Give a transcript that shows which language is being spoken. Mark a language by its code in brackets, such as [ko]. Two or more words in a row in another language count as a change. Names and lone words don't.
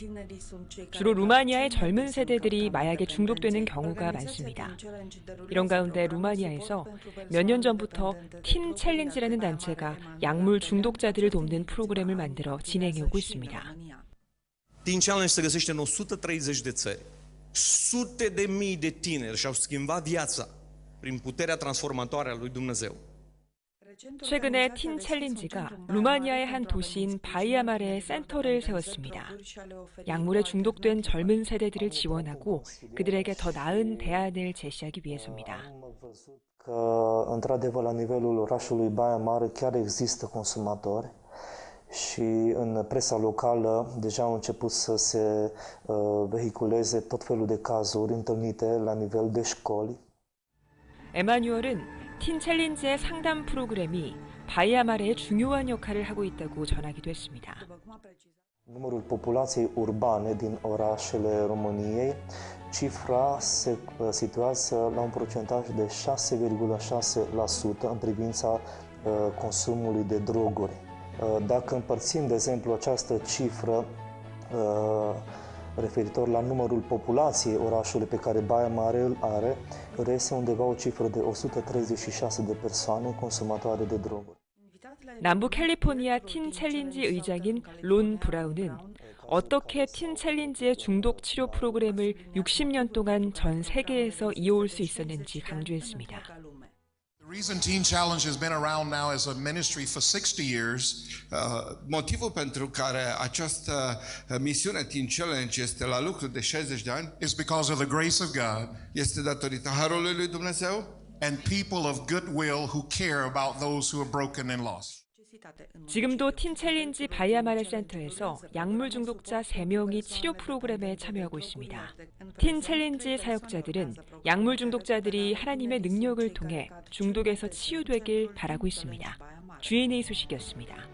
[ko] 주로 루마니아의 젊은 세대들이 마약에 중독되는 경우가 많습니다. 이런 가운데 루마니아에서 몇 년 전부터 틴 챌린지라는 단체가 약물 중독자들을 돕는 프로그램을 만들어 진행해오고 있습니다. [ro] Teen Challenge se găsește în 130 de țări. Sute de mii de tineri și-au schimbat viața prin puterea transformatoare a lui Dumnezeu. [ko] 최근에 틴 챌린지가 루마니아의 한 도시인 바이아마레에 센터를 세웠습니다. 약물에 중독된 젊은 세대들을 지원하고 그들에게 더 나은 대안을 제시하기 위해서입니다. [ro] Într-adevăr, la nivelul orașului Baia Mare chiar există consumatori și în presa locală deja au început să se vehiculeze tot felul de cazuri întâlnite la nivel de școli. [ko] 에마뉴얼은 틴 챌린지의 상담 프로그램이 바이아마레에 중요한 역할을 하고 있다고 전하기도 했습니다. [ro] Numărul populației urbane din orașele României, cifra se situează la un procentaj de 6,6% în privința consumului de droguri. Dacă împărțim, de exemplu, această cifră referitor la numărul populației orașului pe care Baia Mare îl are, reiese undeva o cifră de 136 de persoane consumatoare de droguri. [ko] 남부 캘리포니아 틴 챌린지 의장인 론 브라운은 어떻게 틴 챌린지의 중독 치료 프로그램을 60년 동안 전 세계에서 i어올 수 있었는지 강조했습니다. [en] The reason Teen Challenge has been around now as a ministry for 60 years, [ro] Motivul pentru care această misiune Teen Challenge este la lucru de 60 de ani [en] is because of the grace of God [ro] este datorită harului lui Dumnezeu [en] and people of goodwill who care about those who are broken and lost. [ko] 지금도 틴 챌린지 바이아마레 센터에서 약물 중독자 3명이 치료 프로그램에 참여하고 있습니다. 틴 챌린지 사역자들은 약물 중독자들이 하나님의 능력을 통해 중독에서 치유되길 바라고 있습니다. G&A 소식이었습니다.